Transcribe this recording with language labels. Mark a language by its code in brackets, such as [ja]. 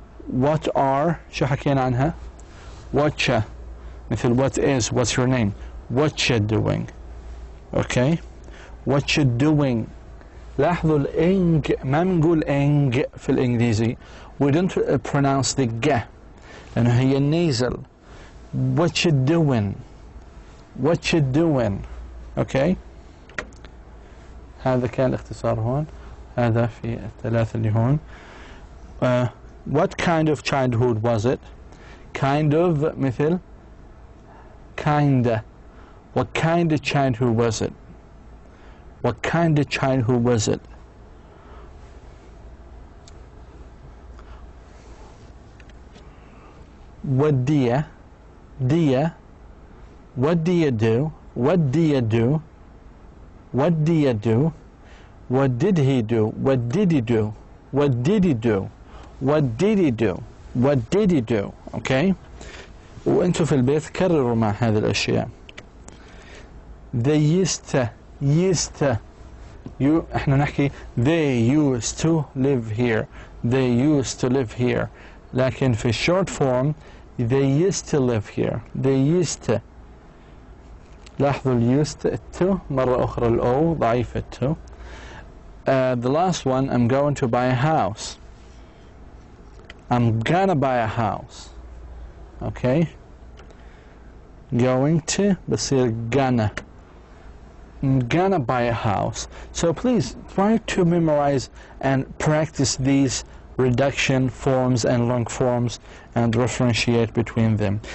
[en] What are [ar] شو حكينا عنها؟ [en] What you [ar] مثل [en] what is what's your name? What you doing? Okay? What you doing? [ar] لاحظوا الإنج ما بنقول إنج في الإنجليزي. [en] We don't pronounce the G [ar] لأنه هي [en] nasal. What you doing? What you doing? Okay? [ar] هذا كان الاختصار هون. هذا في الثلاثة اللي هون. [en] What kind of childhood was it? Kind of [ar] مثل [en] kinda. What kind of childhood was it? What kind of childhood was it? What do you? What do you do? What do you do? What do you do? What did he do? What did he do? What did he do? What did he do? What did he do? Okay? [ar] وانتوا في البيت كرروا مع هذه الأشياء. [en] They used to [ar] احنا نحكي [en] they used to live here. They used to live here. [ar] لكن [en] في short form they used to live here. They used to. [ar] لاحظوا ال used to مرة أخرى الأو ضعيفة to. [en] The last one, I'm going to buy a house. I'm gonna buy a house. Okay? Going to [ar] بصير [en] gonna. gonna buy a house. So please try to memorize and practice these reduction forms and long forms and differentiate between them.